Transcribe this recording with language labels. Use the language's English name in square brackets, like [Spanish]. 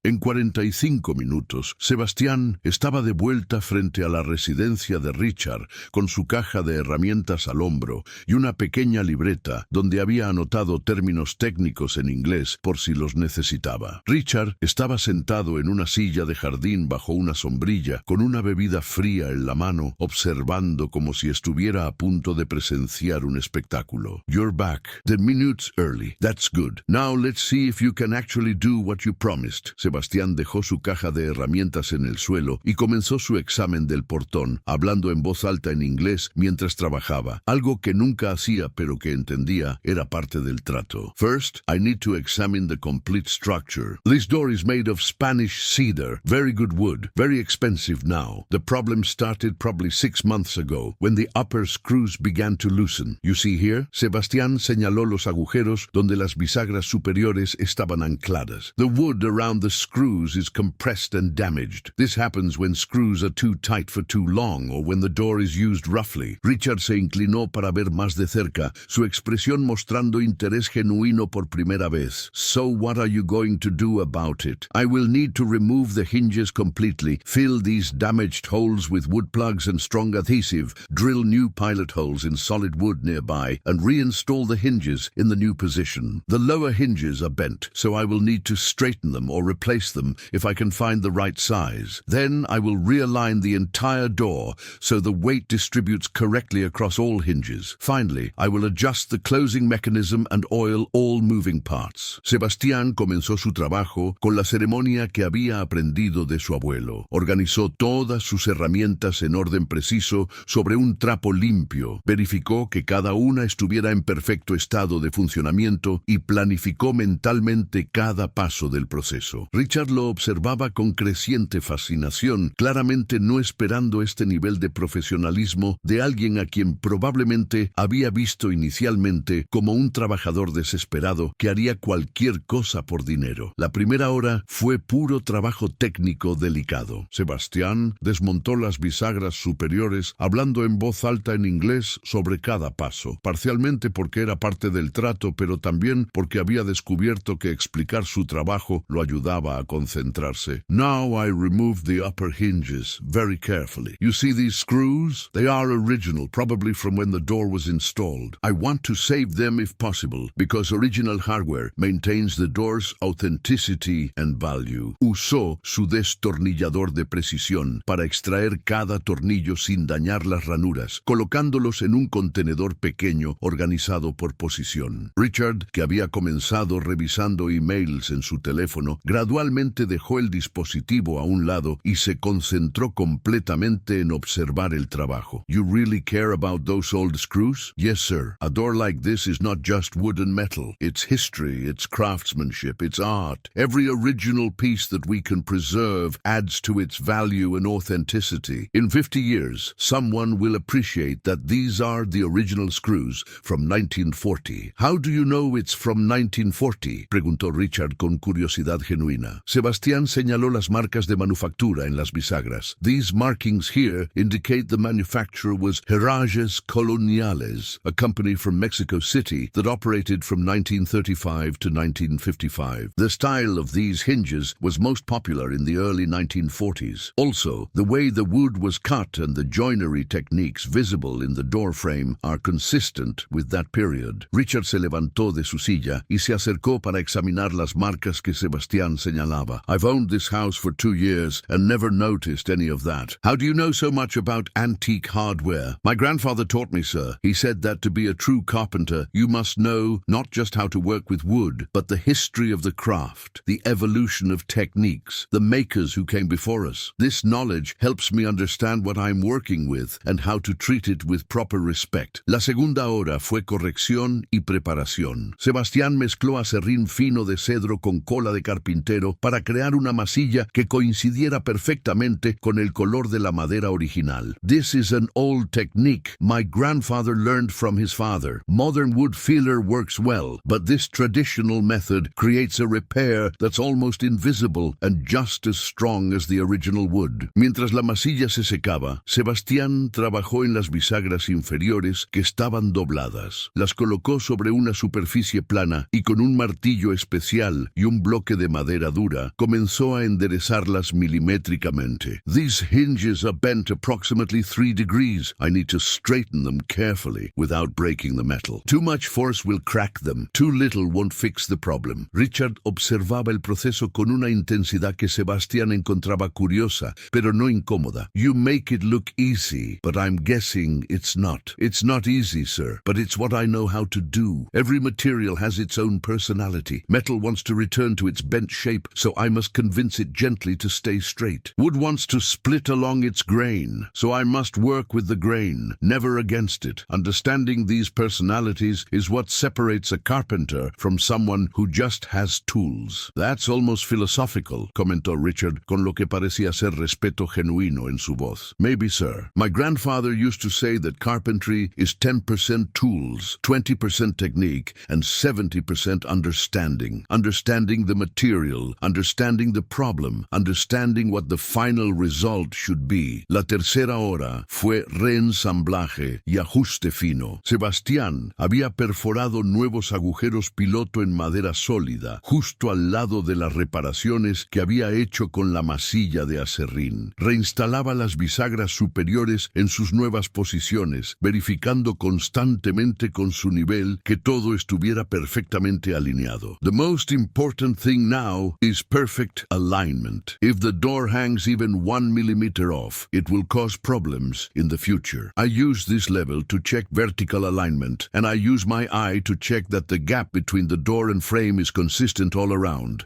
[Spanish] En 45 minutos, Sebastián estaba de vuelta frente a la residencia de Richard con su caja de herramientas al hombro y una pequeña libreta donde había anotado términos técnicos en inglés por si los necesitaba. Richard estaba sentado en una silla de jardín bajo una sombrilla con una bebida fría en la mano, observando como si estuviera a punto de presenciar un espectáculo. [English] espectáculo. You're back. 10 minutes early. That's good. Now let's see if you can actually do what you promised. [Spanish] Sebastián dejó su caja de herramientas en el suelo y comenzó su examen del portón, hablando en voz alta en inglés mientras trabajaba. Algo que nunca hacía pero que entendía era parte del trato. [English] First, I need to examine the complete structure. This door is made of Spanish cedar. Very good wood. Very expensive now. The problem started probably 6 months ago, when the upper screws began to loosen. You see here? [Spanish] Sebastián señaló los agujeros donde las bisagras superiores estaban ancladas. [English] The wood around the screws is compressed and damaged. This happens when screws are too tight for too long or when the door is used roughly. [Spanish] Richard se inclinó para ver más de cerca, su expresión mostrando interés genuino por primera vez. [English] So what are you going to do about it? I will need to remove the hinges completely, fill these damaged holes with wood plugs and strong adhesive, drill new pilot holes in solid wood nearby, and reinstall the hinges in the new position. The lower hinges are bent, so I will need to straighten them or replace them if I can find the right size. Then I will realign the entire door so the weight distributes correctly across all hinges. Finally, I will adjust the closing mechanism and oil all moving parts. [Spanish] Sebastián comenzó su trabajo con la ceremonia que había aprendido de su abuelo. Organizó todas sus herramientas en orden preciso sobre un trapo limpio, verificó que cada una estuviera en perfecto estado de funcionamiento y planificó mentalmente cada paso del proceso. Richard lo observaba con creciente fascinación, claramente no esperando este nivel de profesionalismo de alguien a quien probablemente había visto inicialmente como un trabajador desesperado que haría cualquier cosa por dinero. La primera hora fue puro trabajo técnico delicado. Sebastián desmontó las bisagras superiores hablando en voz alta en inglés sobre cada paso, parcialmente porque era parte del trato, pero también porque había descubierto que explicar su trabajo lo ayudaba a concentrarse. [English] Now I removed the upper hinges very carefully. You see these screws? They are original, probably from when the door was installed. I want to save them if possible, because original hardware maintains the door's authenticity and value. [Spanish] Usó su destornillador de precisión para extraer cada tornillo sin dañar las ranuras, colocándolos en un contenedor pequeño organizado por posición. Richard, que había comenzado revisando emails en su teléfono, gradualmente dejó el dispositivo a un lado y se concentró completamente en observar el trabajo. [English] You really care about those old screws? Yes, sir. A door like this is not just wood and metal. It's history, it's craftsmanship, it's art. Every original piece that we can preserve adds to its value and authenticity. In 50 years, someone will appreciate that these are the original screws from 1940. How do you know it's from 1940? [Spanish] Preguntó Richard con curiosidad genuina. Sebastián señaló las marcas de manufactura en las bisagras. [English] These markings here indicate the manufacturer was Herrajes Coloniales, a company from Mexico City that operated from 1935 to 1955. The style of these hinges was most popular in the early 1940s. Also, the way the wood was cut and the joinery techniques visible in the door frame are consistent with that period. [Spanish] Richard se levantó de su silla y se acercó para examinar las marcas que Sebastián señalaba. [English] I've owned this house for 2 years and never noticed any of that. How do you know so much about antique hardware? My grandfather taught me, sir. He said that to be a true carpenter, you must know not just how to work with wood, but the history of the craft, the evolution of techniques, the makers who came before us. This knowledge helps me understand what I'm working with and how to treat it with proper respect. [Spanish] La segunda hora fue corrección y preparación. Sebastián mezcló aserrín fino de cedro con cola de carpintero para crear una masilla que coincidiera perfectamente con el color de la madera original. [English] This is an old technique my grandfather learned from his father. Modern wood filler works well, but this traditional method creates a repair that's almost invisible and just as strong as the original wood. [Spanish] Mientras la masilla se secaba, Sebastián trabajó en las bisagras inferiores que estaban dobladas. Las colocó sobre una superficie plana y con un martillo especial y un bloque de madera dura comenzó a enderezarlas milimétricamente. [English] These hinges are bent approximately 3 degrees. I need to straighten them carefully without breaking the metal. Too much force will crack them. Too little won't fix the problem. [Spanish] Richard observaba el proceso con una intensidad que Sebastián encontraba curiosa, pero no incómoda. [English] You make it look easy, but I'm guessing it's not. It's not easy, sir. sir, but it's what I know how to do. Every material has its own personality. Metal wants to return to its bent shape, so I must convince it gently to stay straight. Wood wants to split along its grain, so I must work with the grain, never against it. Understanding these personalities is what separates a carpenter from someone who just has tools. That's almost philosophical, [Spanish] comentó Richard, con lo que parecía ser respeto genuino en su voz. [English] Maybe, sir. My grandfather used to say that carpentry is 10% tools, 20% technique, and 70% understanding. Understanding the material, understanding the problem, understanding what the final result should be. [Spanish] La tercera hora fue reensamblaje y ajuste fino. Sebastián había perforado nuevos agujeros piloto en madera sólida, justo al lado de las reparaciones que había hecho con la masilla de aserrín. Reinstalaba las bisagras superiores en sus nuevas posiciones, verificando constantemente con su nivel que todo estuviera perfectamente alineado. [English] The most important thing now is perfect alignment. If the door hangs even 1 millimeter off, it will cause problems in the future. I use this level to check vertical alignment, and I use my eye to check that the gap between the door and frame is consistent all around.